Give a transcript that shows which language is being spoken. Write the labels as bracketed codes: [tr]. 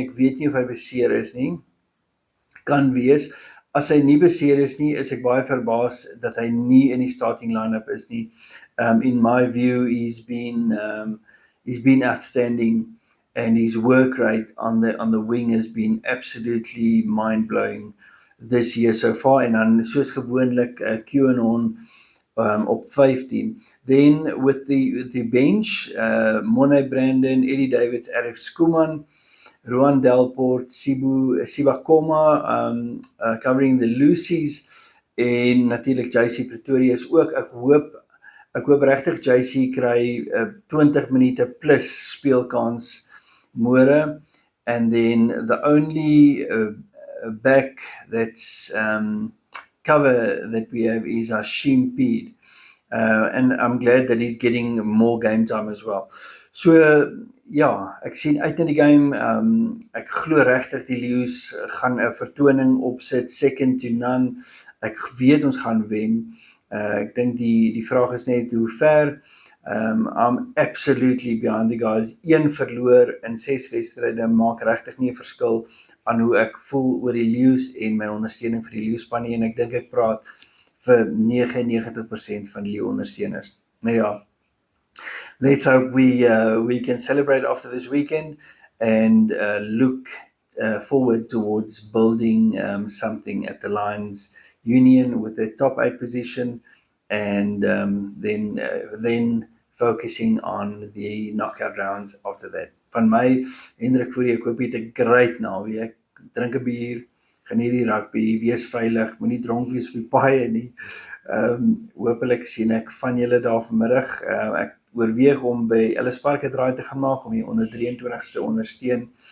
[af] Ek weet nie of hy beseer is nie. Kan wees. As hy nie beseer is nie, is ek baie verbaas dat hy nie in die starting line-up is nie. [en] In my view, he's been outstanding, and his work rate on the wing has been absolutely mind-blowing this year so far. [af] En dan soos gewoonlik QAnon op 15. [en] Then with the bench, Morne Brandon, Eddie Davids, Arif Skuman, Rowan Delport, Sibakoma covering the Lucies, [af] en natuurlik JC Pretorius ook. Ek hoop regtig JC kry 20 minute plus speelkans [en] Moore, and then the only back that's cover that we have is Hashim Peed. And I'm glad that he's getting more game time as well. [af] So ja, ek sien uit na die game. Ek glo regtig die Lions gaan 'n vertoning opsit, [en] second to none. [af] Ek weet ons gaan wen. Ek dink die vraag is net hoe ver. [en] I'm absolutely behind the guys. [af] Een verloor in 6 wedstryde maak regtig nie 'n verskil aan hoe ek voel oor die Lions en my ondersteuning vir die Lions span nie, en ek dink ek praat vir 99% van die ondersteuners. Nou ja, [en] let's hope we can celebrate after this weekend and look forward towards building something at the Lions Union with a top 8 position, and then focusing on the knockout rounds after that. [af] Van my, Hendrik Fourie, ek hoop jy het 'n great naweek. Drink 'n bier, geniet die rugby, wees veilig, moenie dronk wees op die paaie nie. Hoopelik sien ek van julle daar vanmiddag. Ek oorweeg om by Ellis Park 'n draai te gaan maak om die onder 23s te ondersteun.